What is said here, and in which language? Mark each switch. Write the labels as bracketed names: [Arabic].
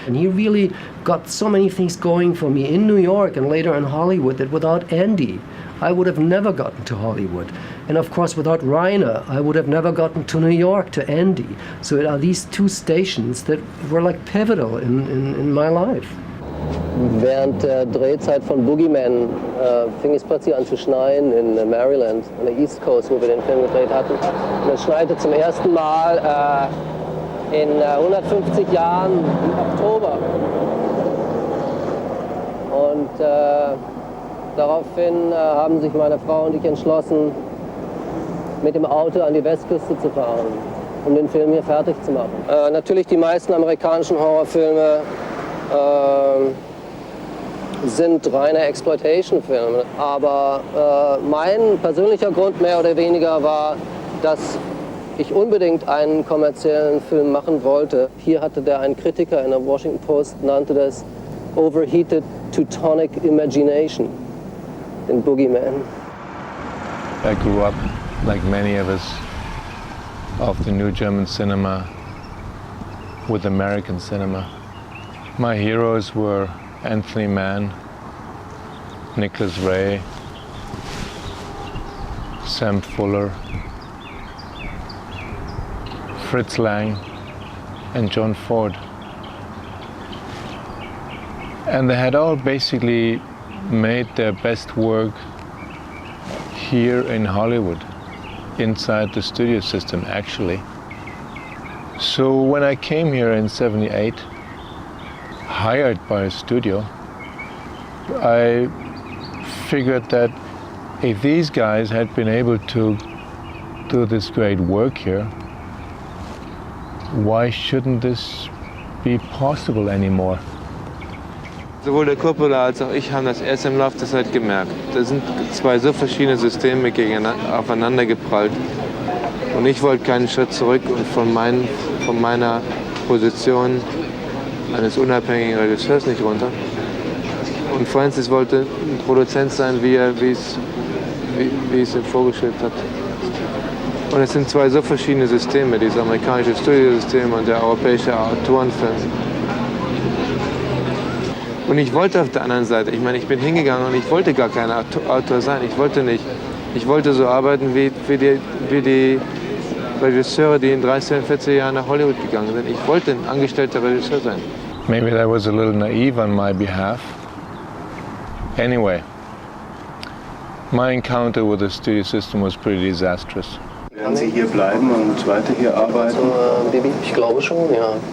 [English] And he really got so many things going for me in New York and later in Hollywood that without Andy, I would have never gotten to Hollywood. And of course, without Rainer, I would have never gotten to New York, to Andy. So it are these two stations that were like pivotal in my life. [German] Während der Drehzeit von Boogeyman fing es plötzlich an zu schneien in Maryland, an der East Coast, wo wir den Film gedreht hatten. Und es schneite zum ersten Mal in 150 Jahren im Oktober. Und daraufhin haben sich meine Frau und ich entschlossen, mit dem Auto an die Westküste zu fahren, um den Film hier fertig zu machen. Natürlich die meisten amerikanischen Horrorfilme sind reine Exploitation-Filme. Aber mein persönlicher Grund mehr oder weniger war, dass ich unbedingt einen kommerziellen Film machen wollte. Hier hatte ein Kritiker in der Washington Post, nannte das [English] Overheated Teutonic Imagination, [German] den Boogeyman. [English] I grew up, like many of us, of the new German cinema with American cinema. My heroes were Anthony Mann, Nicholas Ray, Sam Fuller, Fritz Lang, and John Ford. And they had all basically made their best work here in Hollywood, inside the studio system actually. So when I came here in '78, hired by a studio, I figured that if these guys had been able to do this great work here, why shouldn't this be possible anymore? [German] Sowohl der Coppola als auch ich haben das erst im Laufe der Zeit gemerkt. Da sind zwei so verschiedene Systeme aufeinander geprallt. Und ich wollte keinen Schritt zurück und von meiner Position eines unabhängigen Regisseurs nicht runter. Und Francis wollte ein Produzent sein, wie es ihm vorgeschwebt hat. Und es sind zwei so verschiedene Systeme, dieses amerikanische Studiosystem und der europäische Autorenfilm. Und ich wollte auf der anderen Seite, ich meine, ich bin hingegangen und ich wollte gar kein Autor sein. Ich wollte so arbeiten wie die Regisseure, die in 30 und 40 Jahren nach Hollywood gegangen sind. Ich wollte ein angestellter Regisseur sein. [English] Maybe that was a little naive on my behalf. Anyway, my encounter with the studio system was pretty disastrous. [German] Werden Sie hier bleiben und weiter hier arbeiten? Also, Bibi, ich glaube schon, ja.